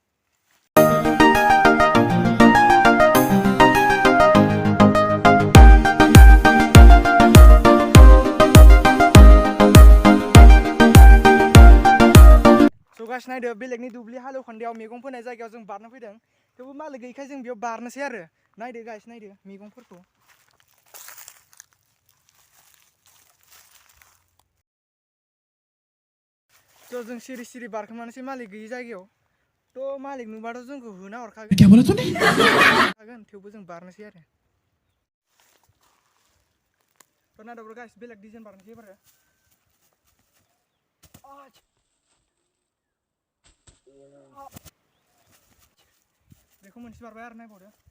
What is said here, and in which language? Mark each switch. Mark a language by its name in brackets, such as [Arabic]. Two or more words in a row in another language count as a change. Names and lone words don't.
[English] so guys [Bodo] नायदो बेलेगनि दुब्लि हालेवखान्दायाव मैगं फोनाय जायगायाव जों बारनो फैदों थेवबो मालाय गैयैखाय जों बेयाव बारनोसै आरो नायदो गाइस नायदो मैगंफोरखौ थ' जों सिरि सिरि बारखोमानोसै मालिक गैयि जायगायाव थ' मालिक नुबाथ' जोंखौ होना हरखागोन [Hindi] क्या बोला तूने? [Bodo] थेवबो जों बारनोसै आरो थ' नायदाब्र' गाइस बेलेग डिजाइन बारनोसै एबारो बेखौ मोनसे बारबाय आरो नायबावदो